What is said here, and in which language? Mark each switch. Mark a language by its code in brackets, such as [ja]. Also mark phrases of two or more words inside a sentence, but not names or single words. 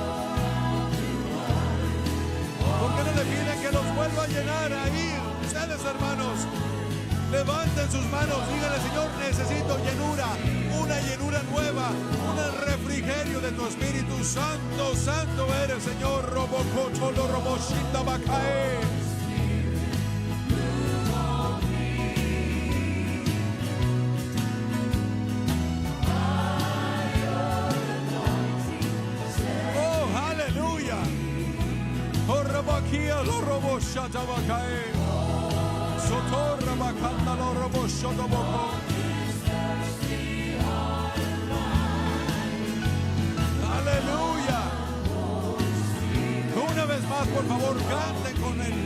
[es] ¿Por qué no le piden que los vuelva a llenar ahí? Ustedes, hermanos, levanten sus manos, díganle: Señor, necesito llenura, una llenura nueva, un refrigerio de tu Espíritu Santo. Santo eres, Señor. Robococho, lo roboshinda bacae. Oh, aleluya. Corrabaquía, lo roboshata bacae. Sotorra bacanda, lo roboshoto boco. Aleluya. Una vez más, por favor, canten con él.